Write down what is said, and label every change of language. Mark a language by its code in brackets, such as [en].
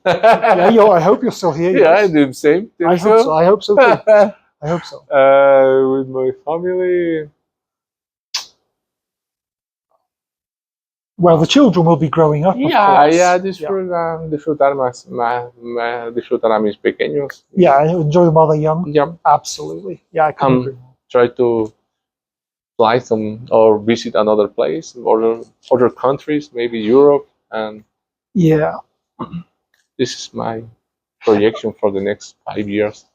[en] Yeah, I hope you're still here. Yeah, I do the same. I hope so too. I hope so. With my family. Well, the children will be growing up. Of course. [es] Disfrutar a mis pequeños. [en] Yeah, enjoy them while they're young. Yeah, absolutely. Yeah, I couldn't agree more. Try to fly some or visit another place or other countries, maybe Europe, and this is my projection for the next 5 years.